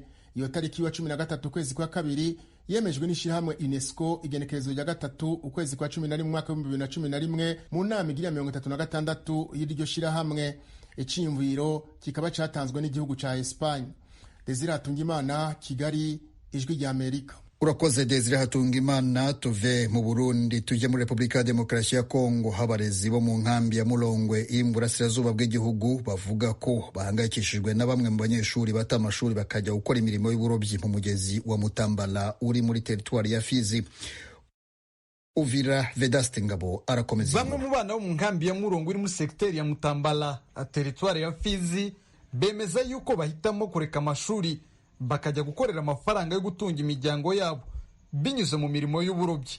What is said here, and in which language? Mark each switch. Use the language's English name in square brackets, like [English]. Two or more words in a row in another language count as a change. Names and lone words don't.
[Rundi] Iyo tariki wa 13 ukwezi kwa kabiri yemejwe n'ishirahamwe UNESCO igenekerezo rya 3 ukwezi kwa 11 mwaka wa 2011 mu nama igira 36 y'iryo shirahamwe. Iciyumviro kikaba catanzwe n'igihugu ca Espagne. Desire Hatungimana, Kigali, Ijwi rya Amerika. [Kinyarwanda] Urakoze Desire Hatungimana. Tuve mu Burundi tujye muri Republika ya Demokarasi ya Kongo. Abarezi bo mu nkambi ya Mulongwe iri mu burasirazuba bw'igihugu bavuga ko bahangayikishijwe na bamwe mu banyeshuri bata amashuri bakajya gukora imirimo y'uburobyi mu mugezi wa Mutambala uri muri teritwari ya Fizi. Uvira Vedaste Ngabo arakomeza. Bamwe mu bana bo mu nkambi ya Mulongwe iri muri sekiteri ya Mutambala, teritwari ya Fizi, bemeza yuko bahitamo kureka amashuri bakajya gukorera amafaranga yo gutunga imiryango yabo binyuze mu mirimo y'uburobyi.